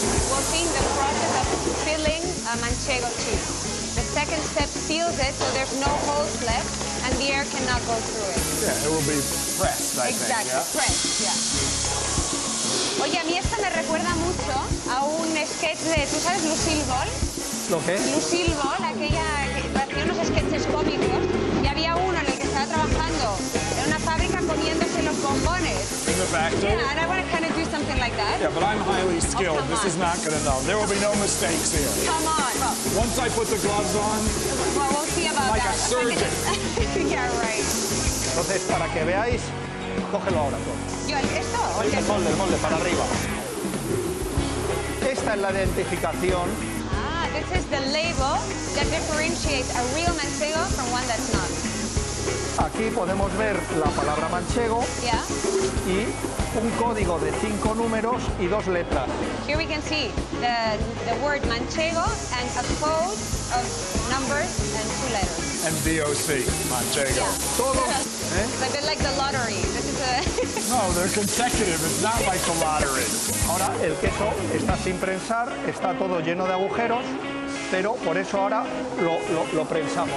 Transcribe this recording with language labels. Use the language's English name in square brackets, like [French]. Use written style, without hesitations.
[English] We'll see the process of filling a manchego cheese. The second step seals it so there's no holes left and the air cannot go through it. Yeah, it will be pressed, I Exactly, think. Yeah? pressed, yeah. [Spanish] Oye, a mí esto me recuerda mucho a un sketch de, ¿tú sabes Lucille Ball? ¿Lo qué? Lucille Ball, aquella que hacía unos sketches cómicos y había uno en el que estaba trabajando en una fábrica comiéndose los bombones. [English] In the factory? Yeah, and I want to kind of do something like that. Yeah, but I'm highly skilled. come This on. is not going to know. There will be no mistakes here. Come on. Once I put the gloves on, Well, we'll see about Like a that. surgeon. Yeah, right. [Spanish] Entonces, para que veáis, cógelo ahora todo. Yo, ¿esto? ¿O El qué? molde, para arriba. Esta es la identificación. [English] Ah, this is the label that differentiates a real manchego from one that's not. [Spanish] Aquí podemos ver la palabra manchego [English] Yeah. [Spanish] y un código de 5 números y 2 letras. [English] Here we can see the word manchego and a code of numbers and 2 letters. and DOC, manchego. Yeah. [Spanish] Todo, [English] It's a bit like the lottery. This is a No, they're consecutive. It's not like the lottery. [Spanish] Ahora el queso está sin prensar, está todo lleno de agujeros, pero por eso ahora lo prensamos.